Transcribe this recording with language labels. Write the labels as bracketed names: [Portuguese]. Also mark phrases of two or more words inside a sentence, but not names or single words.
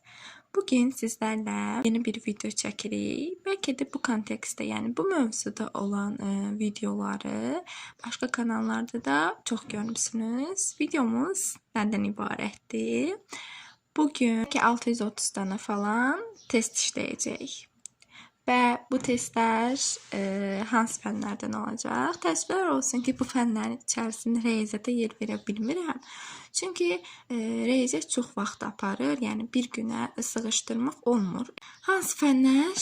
[Turkish] Bugün sizlerle yeni bir video çekirik. [Azerbaijani] Belki de bu kontekste, yani bu mövzuda olan videoları başka kanallarda da çok görmüşsünüz. Videomuz neden ibarətdir? [Turkish] Bugün 630 tane falan test işleyecek. [Azerbaijani] Və bu testlər hansı fənlərdən olacaq? Təəssüflər olsun ki, bu fənlərin içərisində riyaziyyata yer verə bilmirəm. Çünki riyaziyyat çox vaxt aparır, yəni bir günə sığışdırmaq olmur. Hansı fənlər?